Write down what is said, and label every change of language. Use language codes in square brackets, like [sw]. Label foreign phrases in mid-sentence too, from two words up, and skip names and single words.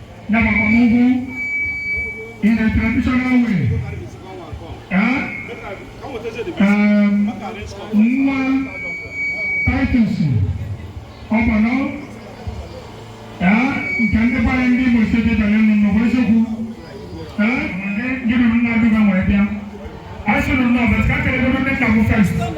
[ig] Ya bụ akwamụkwụ [en] in a traditional way. Eh? [ig] Um, nwa Titus, ọ bụ nọ? Eh? Nke ndị be anyị ndị Imo Steeti bịara ịnụ nnọọ, bụ eziokwu? Eh? Ndị, ndị ruru nna Aduba wee bịa. Anyị sị nnọọ, but ka a kere ebe ndị nna m first.